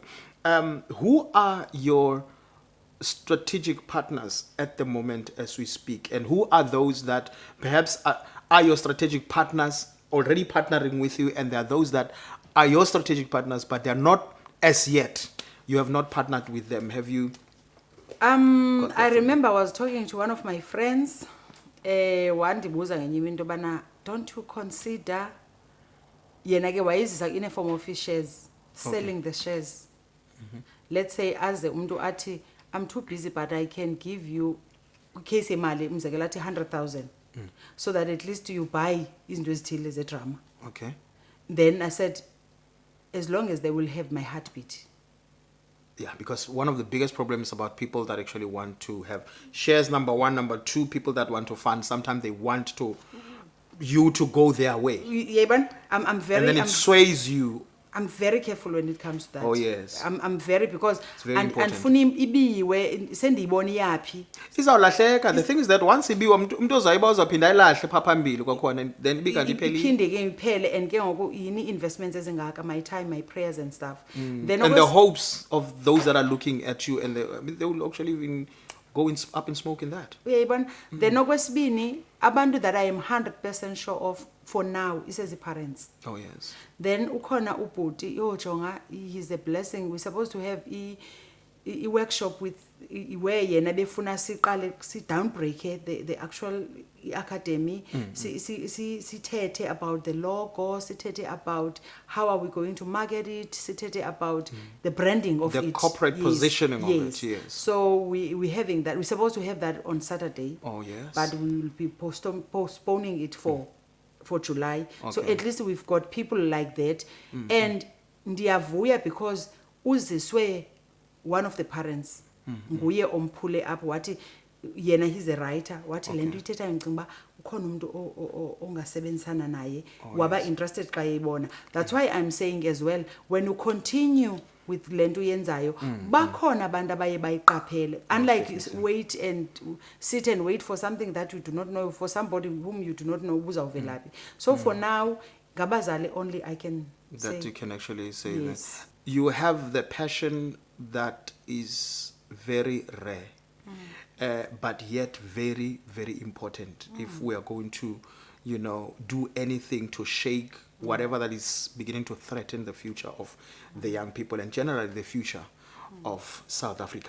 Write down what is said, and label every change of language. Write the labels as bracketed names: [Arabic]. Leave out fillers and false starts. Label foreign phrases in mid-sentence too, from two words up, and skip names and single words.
[English] Who are your strategic partners at the moment as we speak, and who are those that perhaps are your strategic partners already partnering with you, and there are those that are your strategic partners but they're not as yet, you have not partnered with them? Have you I remember I was talking to one of my friends [Xhosa] wandibuza ngenye into bana, [English] don't you consider [Xhosa] yena ke wayizisa [English] in a form of shares, selling the shares. Let's say as [Xhosa] umuntu athi [English] I'm too busy, but I can give you case [Xhosa] imali umzekelo athi [English] 100,000 so that at least you buy [Xhosa] izinto ezithile zedrama. [English] Okay. Then I said, as long as they will have my heartbeat. Yeah, because one of the biggest problems about people that actually want to have shares, number one, number two, people that want to fund, sometimes they want you to go their way. Yeah, I'm very. And then it sways you. I'm very careful when it comes to that. Oh yes. I'm very, because it's very important. [Xhosa] And funi ibiwe sendiyibona yaphi. Izawulahleka. [English] The thing is that once [Xhosa] ibiwe umuntu ozayiba uzaphinda ayilahle pha phambili kwakhona, then ibika ipheli. Iphinde ke iphele, and ke ngoku yini investments ezingaka, [English] my time, my prayers and stuff. Then and the hopes of those that are looking at you, and they will actually even go up in smoke in that. Uyayibona? Then [Xhosa] okwesibini, abantu [English] that I am 100% sure of for now is as parents. Oh yes. [Xhosa] Then ukhona ubhuti yojonga, [English] he's a blessing. We're supposed to have a workshop with where [Xhosa] yena befuna siqale si [English] downbreak the actual academy, sithethe about the logo, sithethe about how are we going to market it, sithethe about the branding of the it, corporate positioning of it. Yes. So we're having that. We're supposed to have that on Saturday. Oh yes. But we will be postponing it for July. Okay. So at least we've got people like that. And ndiyavuya because uziswe one of the parents [Xhosa] nguye omphule [English] up [Xhosa] wathi yena, [English] he's a writer, [Xhosa] wathi lento ithetha ngicinga ba ukhona umuntu ongasebenzisana naye waba interested xa yibona. [English] That's why I'm saying as well, when you continue with [Xhosa] lento yenzayo, bakhona abantu abaye bayiqaphele, [English] unlike wait and sit and wait for something that you do not know, for somebody whom you do not know uzawuvelaphi. So for now, ngabazali only I can say that you can actually say yes. That you have the passion that is very rare, but yet very, very important if we are going to, do anything to shake whatever that is beginning to threaten the future of the young people and generally the future of South Africa.